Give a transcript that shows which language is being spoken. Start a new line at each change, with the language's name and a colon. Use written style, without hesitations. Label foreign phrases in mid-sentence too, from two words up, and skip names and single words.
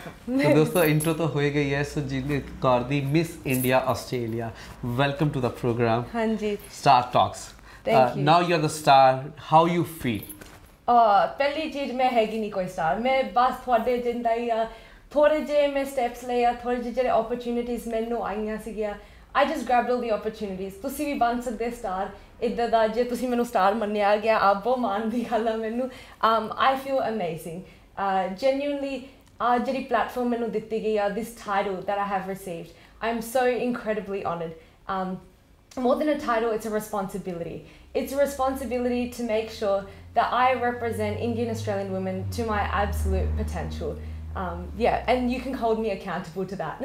Punjabi: ਤਾਂ ਦੋਸਤੋ ਇੰਟਰੋ ਤਾਂ ਹੋਏ ਗਈ ਹੈ ਸੁਜੀਤ ਕੌਰ ਦੀ
English: ਮਿਸ ਇੰਡੀਆ ਆਸਟ੍ਰੇਲੀਆ welcome to the program ਹਾਂਜੀ ਸਟਾਰ ਟਾਕਸ now you are the star how you feel
Punjabi: ਪਹਿਲੀ ਚੀਜ਼ ਮੈਂ ਹੈਗੀ ਨਹੀਂ ਕੋਈ ਸਟਾਰ ਮੈਂ ਬਸ ਤੁਹਾਡੇ ਜਿੰਦਾ ਹੀ ਥੋੜੇ ਜਿਹੇ ਮੈਂ ਸਟੈਪਸ ਲਏ ਆ ਥੋੜੇ ਜਿਹੇ ਜਿਹੜੇ ਓਪਰਚੁਨਿਟੀਜ਼ ਮੈਨੂੰ ਆਈਆਂ ਸੀਗੀਆਂ
English: I just grabbed all the opportunities
Punjabi: ਤੁਸੀਂ ਵੀ ਬਣ ਸਕਦੇ ਸਟਾਰ ਇੱਦਾਂ ਦਾ ਜੇ ਤੁਸੀਂ ਮੈਨੂੰ ਸਟਾਰ ਮੰਨਿਆ ਗਿਆ ਆਪ ਬਹੁਤ ਮਾਣ ਦੀ ਗੱਲ ਆ ਮੈਨੂੰ
English: I feel amazing genuinely
Punjabi: ਜਿਹੜੀ ਪਲੇਟਫਾਰਮ ਮੈਨੂੰ ਦਿੱਤੀ ਗਈ ਆ
English: this title that I have received I'm so incredibly honored more than a title it's a responsibility it's a responsibility to make sure that I represent Indian Australian women to my absolute potential yeah and you can hold me accountable to that